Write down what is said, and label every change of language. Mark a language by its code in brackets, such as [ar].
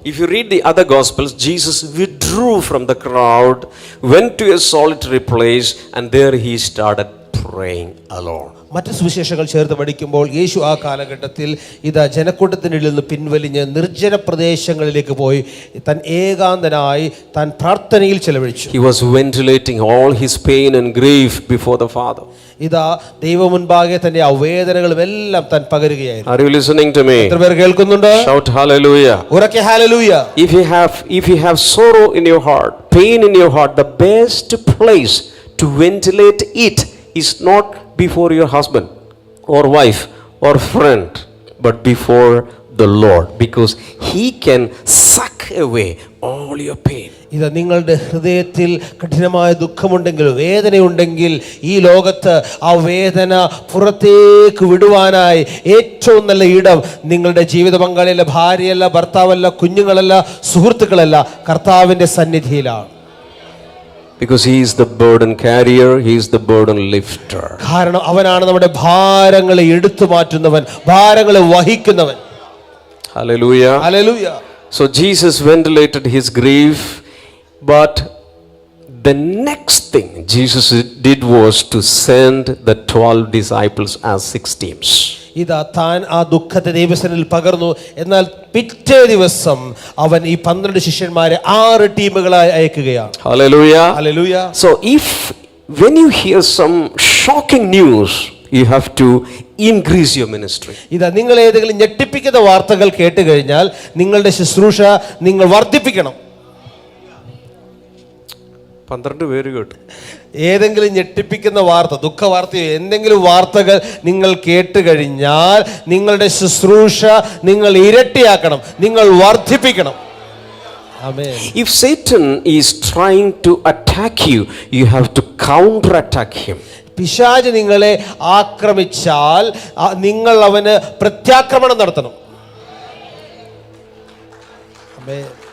[en] If you read the other gospels, Jesus withdrew from the crowd, went to a solitary place, and there he started praying alone. [ml] മറ്റ് സുവിശേഷങ്ങൾ ചേർത്ത് പഠിക്കുമ്പോൾ യേശു ആ കാലഘട്ടത്തിൽ ജനക്കൂട്ടത്തിനിടയിൽ നിന്ന് പിൻവലിഞ്ഞ് നിർജ്ജന പ്രദേശങ്ങളിലേക്ക് പോയി താൻ ഏകാന്തനായി താൻ പ്രാർത്ഥനയിൽ ചെലവഴിച്ചു. [en] He was ventilating all his pain and grief before the Father. [ml] ദൈവം മുൻപാകെ തന്റെ വേദനകളും എല്ലാം താൻ പകരുകയായിരുന്നു. [en] Are you listening to me? [ml] എത്ര പേർ കേൾക്കുന്നുണ്ട്? [en] Shout hallelujah. [ml] ഉറക്കെ hallelujah. [en] If you have sorrow in your heart, pain in your heart, the best place to ventilate it is not before your husband or wife or friend, but before the Lord, because he can suck away all your pain. [ml] നിങ്ങളുടെ ഹൃദയത്തിൽ കഠിനമായ ദുഃഖമുണ്ടെങ്കിൽ, വേദനയുണ്ടെങ്കിൽ, ഈ ലോകത്ത് ആ വേദന പുറത്തേക്ക് വിടുവാനായി ഏറ്റവും നല്ല ഇടം നിങ്ങളുടെ ജീവിത പങ്കാളിയല്ല, ഭാര്യയല്ല, ഭർത്താവല്ല, കുഞ്ഞുങ്ങളല്ല, സുഹൃത്തുക്കളല്ല, കർത്താവിന്റെ സന്നിധിയിലാണ്. [en] Because he is the burden carrier, he is the burden lifter. [ml] കാരണം അവനാണ് നമ്മുടെ ഭാരങ്ങളെ എടുത്തു മാറ്റുന്നവൻ, ഭാരങ്ങളെ വഹിക്കുന്നവൻ. [en] Hallelujah. Hallelujah. So Jesus ventilated his grief, but the next thing Jesus did was to send the 12 disciples as 6 teams. [ml] താൻ ആ ദുഃഖത്തെ ദൈവസന്നിധിയിൽ പകർന്നു. എന്നാൽ പിറ്റേ ദിവസം അവൻ ഈ 12 ശിഷ്യന്മാരെ 6 ടീമുകളായി അയക്കുകയാണ്. [en] Hallelujah. Hallelujah. So if when you hear some shocking news, you have to increase your ministry. [ml] ഇതാ, നിങ്ങൾ ഏതെങ്കിലും ഞെട്ടിപ്പിക്കുന്ന വാർത്തകൾ കേട്ട് കഴിഞ്ഞാൽ നിങ്ങളുടെ ശുശ്രൂഷ നിങ്ങൾ വർദ്ധിപ്പിക്കണം. 12 പേര് കേട്ടു. ഏതെങ്കിലും ഞെട്ടിപ്പിക്കുന്ന വാർത്ത, ദുഃഖ വാർത്തയോ എന്തെങ്കിലും വാർത്തകൾ നിങ്ങൾ കേട്ട് കഴിഞ്ഞാൽ നിങ്ങളുടെ ശുശ്രൂഷ നിങ്ങൾ ഇരട്ടിയാക്കണം, നിങ്ങൾ വർദ്ധിപ്പിക്കണം. ആമേൻ. [en] If Satan is trying to attack you, you have to counter attack him. [ml] പിശാച് നിങ്ങളെ ആക്രമിച്ചാൽ നിങ്ങൾ അവന് പ്രത്യാക്രമണം നടത്തണം. ആമേൻ.